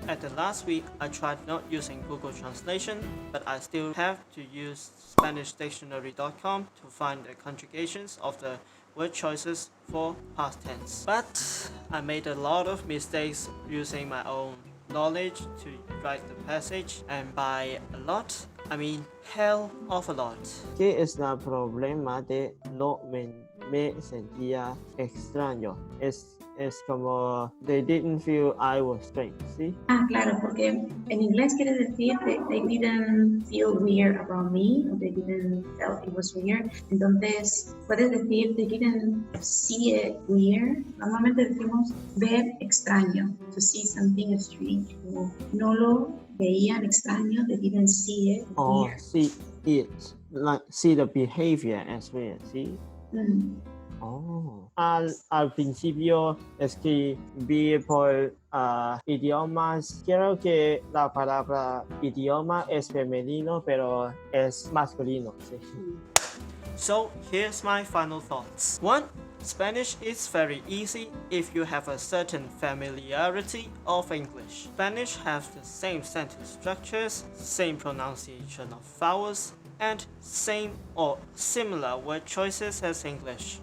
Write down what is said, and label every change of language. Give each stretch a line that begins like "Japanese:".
English: At the last week, I tried not using Google Translation, but I still have to use SpanishDictionary.com to find the conjugations of the word choices for past tense. But I made a lot of mistakes using my own knowledge to write the passage, and by a lot, I mean hell of a lot.
Spanish: ¿qué es el problema de no me sentía extraño? Es como
English: they didn't feel I was strange, ¿sí?
Spanish: claro, porque en inglés quiere decir
English: they didn't feel weird around me, or they didn't felt it was weird.
Spanish: Entonces, puedes decir
English: they didn't see it weird.
Spanish: Normalmente decimos ver extraño,
English: to see something strange.
Spanish: No lo veían extraño,
English: they didn't see it Oh, weird. see it, like see the behavior as well, ¿sí? Mm. Oh.
Spanish: Al principio escribí por idiomas. Quiero que la palabra idioma es femenino, pero es masculino. Sí.
English: So here's my final thoughts. 1. Spanish is very easy if you have a certain familiarity of English. Spanish has the same sentence structures, same pronunciation of vowels, and same or similar word choices as English.